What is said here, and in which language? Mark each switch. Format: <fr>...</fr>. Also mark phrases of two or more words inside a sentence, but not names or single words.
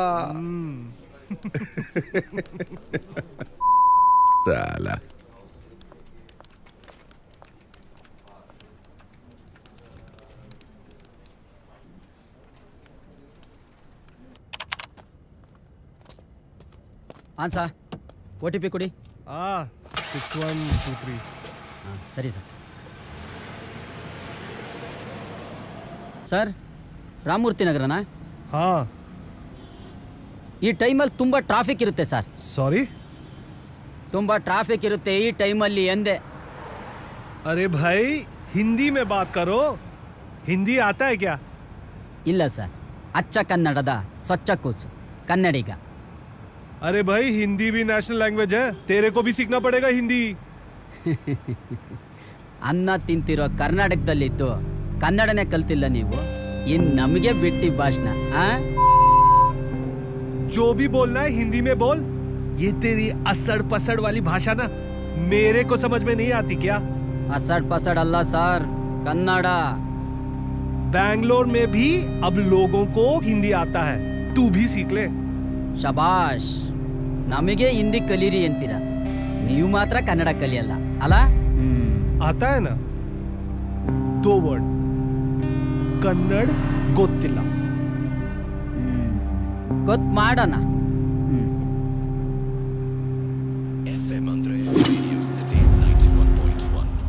<hi>साला</hi> <kn>ಸರ್ OTP ಕೊಡಿ. 6123. ಸರಿ ಸರ್. ಸರ್ ರಾಮಮೂರ್ತಿ ನಗರನಾ?</kn> <hi>हाँ.</hi> <kn>ಈ ಟೈಮಲ್ಲಿ ತುಂಬ ಟ್ರಾಫಿಕ್ ಇರುತ್ತೆ ಸರ್.</kn> <hi>सॉरी.</hi> <kn>ತುಂಬ ಟ್ರಾಫಿಕ್ ಇರುತ್ತೆ ಈ ಟೈಮಲ್ಲಿ ಎಂದೆ.</kn> <hi>अरे भाई हिंदी में बात करो. हिंदी आता है क्या?</hi> <kn>ಇಲ್ಲ ಸರ್, ಅಚ್ಚ ಕನ್ನಡದ ಸ್ವಚ್ಛ ಕೂಸು ಕನ್ನಡಿಗ.</kn> <hi>अरे भाई हिंदी भी</hi> <en>national language</en> <hi>है, तेरे को भी सीखना पड़ेगा हिंदी.</hi> <kn>ಅನ್ನ ತಿಂತಿರೋ ಕರ್ನಾಟಕದಲ್ಲಿದ್ದು ಕನ್ನಡನೇ ಕಲ್ತಿಲ್ಲ ನೀವು, ಇನ್ ನಮಗೆ ಬಿಟ್ಟಿ ಭಾಷಣ.</kn> <hi>जो भी बोलना है हिंदी में बोल. ये तेरी असड़ पसड़ वाली भाषा ना मेरे को समझ में नहीं आती क्या? असड़ पसड़</hi> <kn>ಅಲ್ಲ ಸರ್, ಕನ್ನಡ.</kn> <hi>बैंगलोर में भी अब लोगों को हिंदी आता है, तू भी सीख ले.</hi> <kn>ಶಬಾಷ್. ನಮಗೆ ಹಿಂದಿ ಕಲೀರಿ ಅಂತೀರ, ನೀವು ಮಾತ್ರ ಕನ್ನಡ ಕಲಿಯಲ್ಲ ಅಲ್ಲ?</kn> <hi>आता है ना 2 वर्ड,</hi> <kn>ಕನ್ನಡ ಗೊತ್ತಿಲ್ಲ. ಗೊತ್ತು ಮಾಡೋಣ. FM Andre Radio City 91.1.</kn>